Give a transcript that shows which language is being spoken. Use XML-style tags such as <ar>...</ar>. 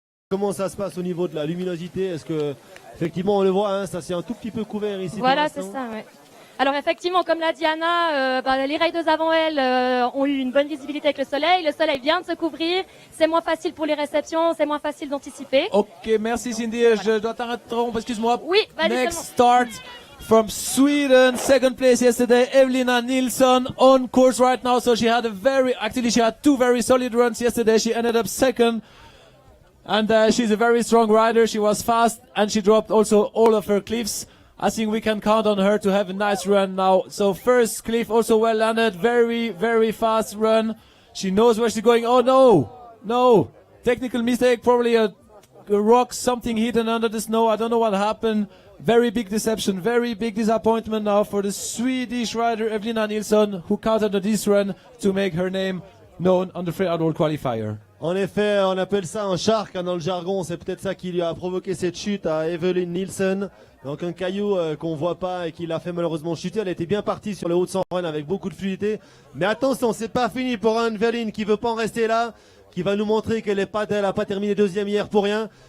<fr>Comment ça se passe au niveau de la luminosité? Est-ce que, effectivement, on le voit, hein, ça c'est un tout petit peu couvert ici. Voilà, c'est ça, ouais. Alors effectivement, comme l'a dit Anna, les riders avant elle ont eu une bonne visibilité avec le soleil. Le soleil vient de se couvrir. C'est moins facile pour les réceptions, c'est moins facile d'anticiper. Ok, merci Cindy. Je dois t'interrompre, excuse-moi. Oui, vas-y.</fr> <en>Next start from Sweden, second place yesterday, Evelina Nilsson on course right now. So she had two very solid runs yesterday. She ended up second. And she's a very strong rider. She was fast and she dropped also all of her cliffs. I think we can count on her to have a nice run now. So first cliff also well landed. Very, very fast run. She knows where she's going. Oh no. Technical mistake. Probably a rock, something hidden under the snow. I don't know what happened. Very big deception. Very big disappointment now for the Swedish rider Evelina Nilsson, who counted on this run to make her name known on the Free Outdoor Qualifier.</en> <fr>En effet, on appelle ça un shark dans le jargon. C'est peut-être ça qui lui a provoqué cette chute à Evelyn Nilsson. Donc un caillou qu'on voit pas et qui l'a fait malheureusement chuter. Elle était bien partie sur le haut de son run avec beaucoup de fluidité. Mais attention, c'est pas fini pour Evelyn qui veut pas en rester là, qui va nous montrer qu'elle a pas terminé deuxième hier pour rien.</fr>